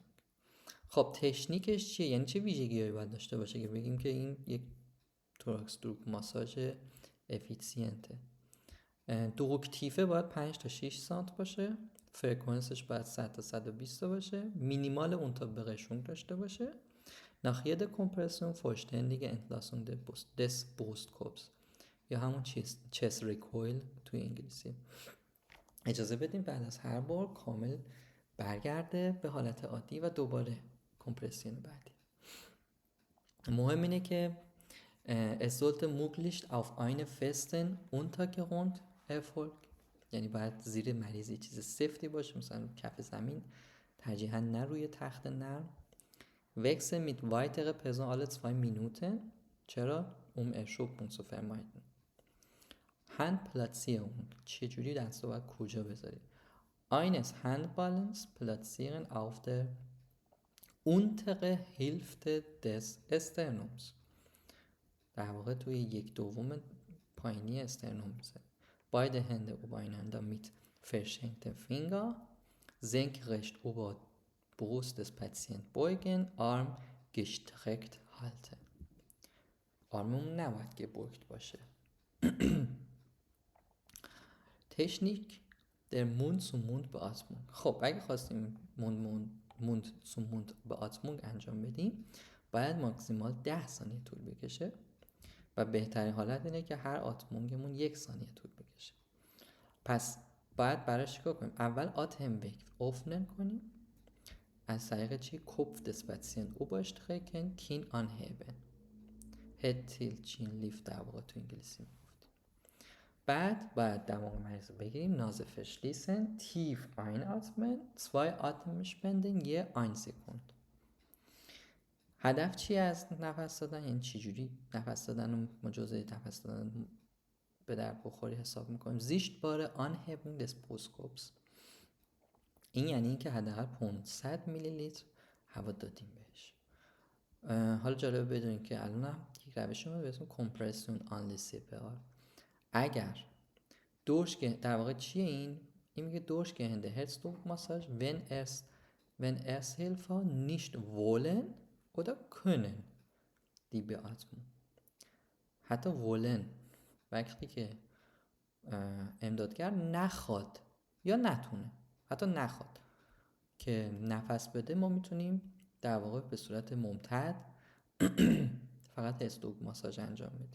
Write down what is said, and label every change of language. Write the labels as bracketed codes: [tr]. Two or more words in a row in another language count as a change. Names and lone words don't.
[fa] خب تکنیکش چیه؟ یعنی چه ویژگی‌هایی باید داشته باشه که بگیم که این یک [de] Thorax druck Massage [fa] افیسینته؟ دوگتیفه باید 5 تا 6 سانت باشه، فرکانسش باید 100 تا 120 باشه، مینیمال اونتابقشون داشته باشه. [de] Nach jeder Kompression vollständige Entlassung des Brustkorbs [fa] یا همون [en] chest recoil [fa] توی انگلیسی. اجازه بدیم بعد از هر بار کامل برگرده به حالت عادی و دوباره کمپرسیون بعدی. مهم اینه که [de] es sollte möglichst auf eine festen Untergrund erfolgt، [fa] یعنی باید زیر مریض یه چیز سفتی باشه، مثلا کف زمین، ترجیحاً نه روی تخت نرم. [de] Wechsel mit weitere Person alle 2 Minuten. [fa] چرا؟ [de] Erschöpfung zu vermeiden. Handplatzierung، [fa] چجوری دست رو باید کجا بذاری؟ [de] Eines Handballens platzieren auf der untere Hälfte des Sternums. [fa] در واقع توی 1/2 پایینی استرنوم میذاری. [de] Beide Hände übereinander mit verschränkten Finger, senkrecht über Brust des Patienten beugen, Arm gestreckt halten. [fa] آرممون نباید که بوکت باشه. تکنیک در Mund-zu-Mund-Beatmung. خب اگه خواستیم Mund-zu-Mund-Beatmung انجام بدیم باید ماکسیمال 10 ثانیه طول بکشه و بهترین حالت اینه که هر آتمونگمون 1 ثانیه طول بکشه. پس باید براش چیکار کنیم؟ اول [de] Atemweg öffnen [fa] کنیم، از طریق چی؟ [de] Kopf des Patienten oberstrecken, Kinn anheben. [en] Head tilt chin lift [fa] در واقع تو انگلیسی میگفت. بعد باید دماغ مریض رو بگیریم، [de] Nase verschließen, tief einatmen, 2 Atemspenden je 1 Sekunde. [fa] هدف چی از نفس دادن؟ یعنی چجوری نفس دادن رو مجازه نفس دادن به در بخوری حساب میکنیم؟ [de] Sichtbare Anhebung des Brustkorbs. [fa] این یعنی این که حداقل 500 میلی لیتر هوا دادیم بهش. حالا جالبه بدونید که الان یک روشی ما به اسم [en] compression only CPR. [fa] اگر در واقع چیه این میگه [de] durchgehende Herzdruckmassage wenn Ersthelfer nicht wollen oder können die Beatmung. [fa] حتی wollen وقتی که امدادگر نخواد یا نتونه، حتی نخواد که نفس بده، ما میتونیم در واقع به صورت ممتد فقط هرتزدوگ ماساژ انجام بدیم.